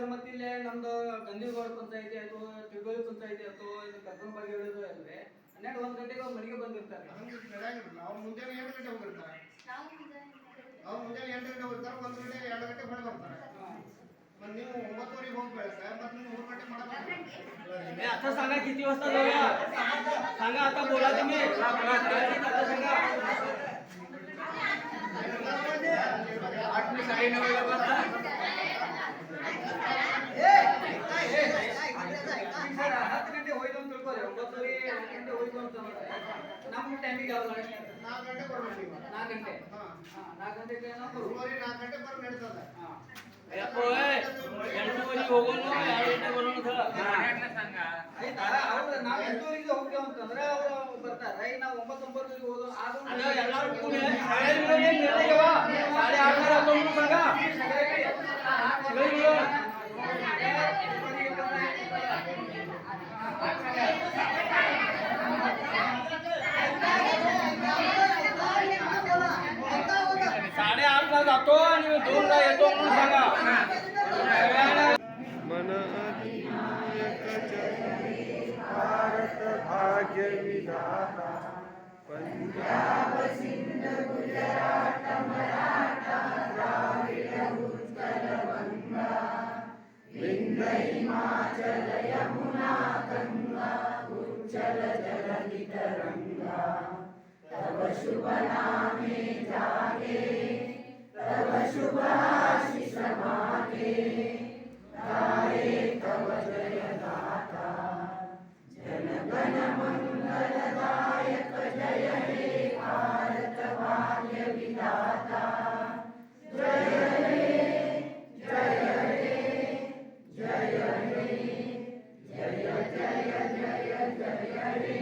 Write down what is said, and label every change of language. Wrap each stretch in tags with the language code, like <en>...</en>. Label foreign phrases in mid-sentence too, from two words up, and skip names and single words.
<kn>ಮತ್ತೆ ಇಲ್ಲೇ ನಮ್ದು ಗಂದಿಗೌಡ ಪಂಚಾಯತಿ ಆಯ್ತು, ತಿರುಗೋಳಿ ಪಂಚಾಯತಿ ಆಯ್ತು, ಇದು ಕರ್ಕೊಂಬಾಗಿ ಹೇಳಿದ್ರು ಅಲ್ರಿ 12-1 ಗಂಟೆಗೆ ಅವ್ರ ಮನೆಗೆ ಬಂದಿರ್ತಾರೆ. ಅವ್ರು ಮುಂಜಾನೆ 8 ಗಂಟೆ ಹೋಗಿರ್ತಾರೆ. ಅವ್ರು ಮುಂಜಾನೆ 8 ಗಂಟೆ ಹೋಗಿರ್ತಾರೆ, 1 ಗಂಟೆ 2 ಗಂಟೆ ಹೊಳೆ ಬರ್ತಾರೆ. मग ನೀವು 9:00 ಹೋಗ್ಬೇಕ ಮತ್ತೆ ನೀವು 3 ಗಂಟೆ ಮಾಡಬೇಕು. आता सांगा किती वाजता जाऊया सांगा आता बोला तुम्ही आता सांगा 8 ते 9:30 10 ಗಂಟೆ ಹೋಯ್ತು ಅಂತ ತಿಳ್ಕೊಳ್ಳಿ 9 ಗಂಟೆ ಹೋಯ್ತು ಅಂತ ನಮ್ಮ ಟೈಮಿಗೆ ಯಾವ್ದು 4 ಗಂಟೆ ಬರ್ಬೇಕು ನೀವು. 4 ಗಂಟೆ ಹಾ 4 ಗಂಟೆಗೆ ನಾವು 4 ಗಂಟೆ ಬರ್ ನಡೀತದೆ. ಎಂಟುವರೆಗೆ ಹೋಗೋಣ 2 ಗಂಟೆ ಬರೋಣ ಆಯ್ತಾ ಅವ್ರು ನಾವು 8:00 ಹೋಗ್ತೇವೆ ಅಂತಂದ್ರೆ ಅವರು ಬರ್ತಾರೆ ಈಗ ನಾವು 9:00 ಹೋಗೋದು ಅಲ್ಲ ಎಲ್ಲರೂ ಕೂಡಿ ಶಾಲೆಗಳು ಏನ್ ನಿರ್ಣಯವ ಶಾಲೆ 8:30</kn> <mr>सांगा साडे 8ला जातो आणि 2ला येतो म्हणून सांगा</mr> <bn>মন ভারত ভাগ্য বিধাতা পাঞ্জাব সিন্ধ গুজরাট মারাঠা দ্রাবিড় উৎকল গঙ্গা বিন্ধ্য হিমাচল যমুনা গঙ্গা উচ্ছল জলধি তরঙ্গ তব শুভ নামে জাগে তব শুভ আশিস মাগে গাহে তব জয় গাথা জন গণ মঙ্গলদায়ক জয় হে ভারত ভাগ্য বিধাতা জয় হে জয় হে জয় হে জয় জয় জয় জয় হে</bn>